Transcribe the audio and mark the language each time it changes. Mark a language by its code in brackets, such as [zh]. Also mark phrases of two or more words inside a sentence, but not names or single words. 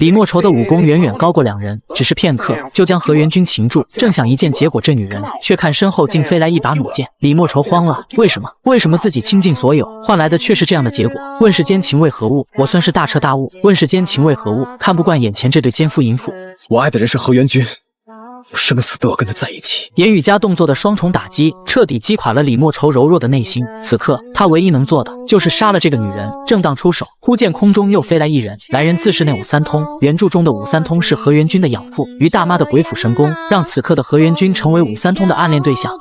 [zh] 李莫愁的武功遠遠高過兩人，只是片刻就將何元君擒住。正想一見結果這女人，卻看身後竟飛來一把弩箭。李莫愁慌了，為什麼？為什麼自己傾盡所有，換來的卻是這樣的結果？問世間情為何物？我算是大徹大悟。問世間情為何物？看不慣眼前這對奸夫淫婦。我愛的人是何元君，我生死都要跟他在一起。言语加动作的双重打击，彻底击垮了李莫愁柔弱的内心。此刻，他唯一能做的就是杀了这个女人。正当出手，忽见空中又飞来一人，来人自是那武三通。原著中的武三通是何元君的养父，于大媽的鬼斧神工，讓此刻的何元君成為武三通的暗戀對象。